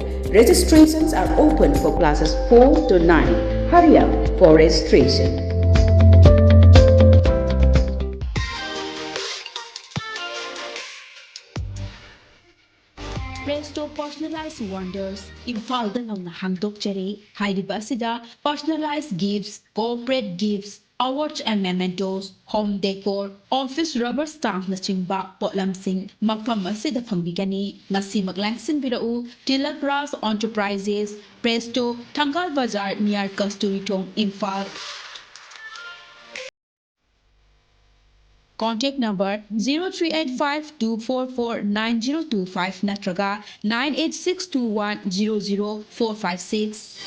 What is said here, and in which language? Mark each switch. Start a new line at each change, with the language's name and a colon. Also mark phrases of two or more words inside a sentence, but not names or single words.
English: Registrations are open for classes 4 to 9. Hurry up for registration. Presto personalized wonders,
Manipuri: Imphal da nangna handokjare, hairibasida
English: personalized gifts, corporate gifts, awards and mementos, home decor, office rubber stamp-
Manipuri: nachingba potlamsing mafam asida phambigani ngasi maglangsinbirau Tilak Ras Enterprises, Presto, Thangal Bazar near Kasturitong, Imphal.
English: Contact number 0385-244-9025 natraga 98621-00456.